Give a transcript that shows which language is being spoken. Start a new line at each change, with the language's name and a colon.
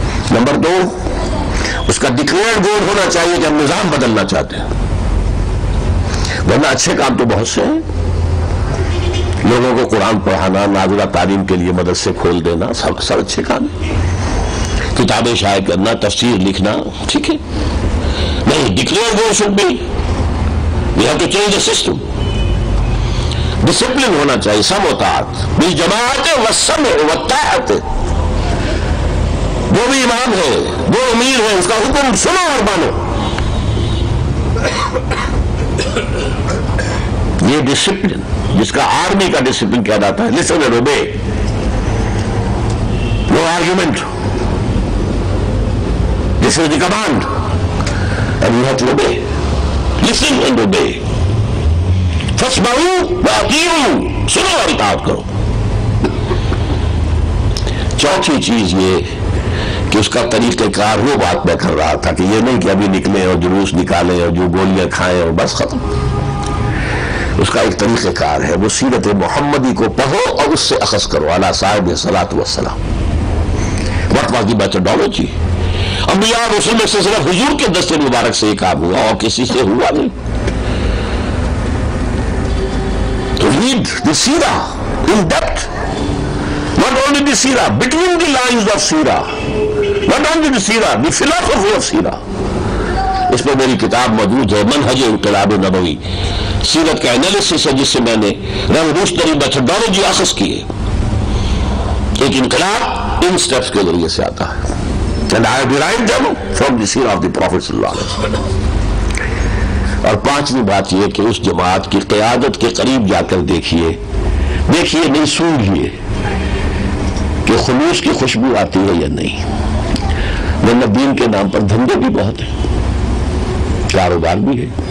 Urdu: Number 2, اس کا declared گول ہونا چاہیے کہ ہم نظام بدلنا چاہتے ہیں. ورنہ اچھے کام تو بہت سے ہیں. لوگوں کو قرآن پڑھانا, نازلہ تعلیم کے لیے مدرسے کھول دینا, سب اچھے کام ہیں. کتابیں شائع کرنا, تفسیر لکھنا, ٹھیک ہے. نہیں, declared goal should be
English: we have to change the system.
Urdu: Discipline ہونا چاہیے,
Arabic: سم و طاعت بالجماعت والسمع والطاعت.
Urdu: وہ بھی امام ہے, وہ امیر ہے, اس کا حکم سنو اور مانو. یہ ڈسپلن جس کا آرمی کا ڈسپلن کیا جاتا ہے,
English: listen and obey, no argument, this is the command and you have to obey. Listen and obey.
Arabic: فاسمعوا واطیعوا,
Urdu: سنو اور اطاعت کرو. چوتھی چیز یہ کہ اس کا طریقہ کار, وہ بات میں کر رہا تھا کہ یہ نہیں کہ ابھی نکلیں اور جلوس نکالیں اور جو گولیاں کھائیں اور بس ختم. اس کا ایک طریقہ کار ہے, وہ سیرت محمدی کو پڑھو اور اس سے اخذ کرو.
Arabic: علی صاحب الصلاۃ والسلام.
English: What was the methodology?
Urdu: انبیاء رسول میں سے صرف حضور کے دست مبارک سے یہ کام ہوا اور کسی سے ہوا نہیں.
English: تو read the Sirah in depth. Not only the Sirah, between the lines of Sirah. Not only the Sirah, the philosophy of Sirah.
Urdu: اس میں میری کتاب موجود ہے, منہج انقلاب نبوی, سیرت کا انالیسس ہے, جس سے میں نے ریولوشنری میتھڈالوجی اخذ کی ہے. ایک انقلاب ان سٹیپس کے ذریعے سے آتا ہے.
English: And I derived them from the seerah of the Prophet sallallahu alaihi wasallam.
Urdu: اور 5ویں بات یہ کہ اس جماعت کی قیادت کے قریب جا کر دیکھیے نہیں, سونگھیے کہ خلوص کی خوشبو آتی ہے یا نہیں. ورنہ دین کے نام پر دھندے بھی بہت ہیں, کاروبار بھی ہے.